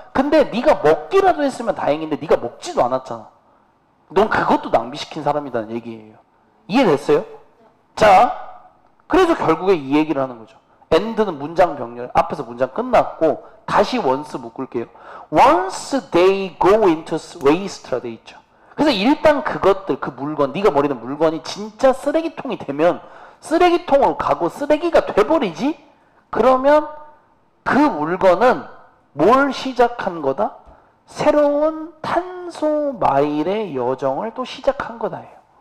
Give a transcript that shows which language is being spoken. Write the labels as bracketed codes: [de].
[ko] 근데 네가 먹기라도 했으면 다행인데 네가 먹지도 않았잖아. 넌 그것도 낭비시킨 사람이라는 얘기예요. 이해됐어요? 자, 그래서 결국에 이 얘기를 하는 거죠. end는 문장 병렬, 앞에서 문장 끝났고 다시 once 묶을게요. [en] once they go into waste [ko] 라 돼 있죠. 그래서 일단 그것들, 그 물건, 네가 버리는 물건이 진짜 쓰레기통이 되면 쓰레기통으로 가고 쓰레기가 돼버리지? 그러면 그 물건은 뭘 시작한 거다? 새로운 탄소 마일의 여정을 또 시작한 거다예요.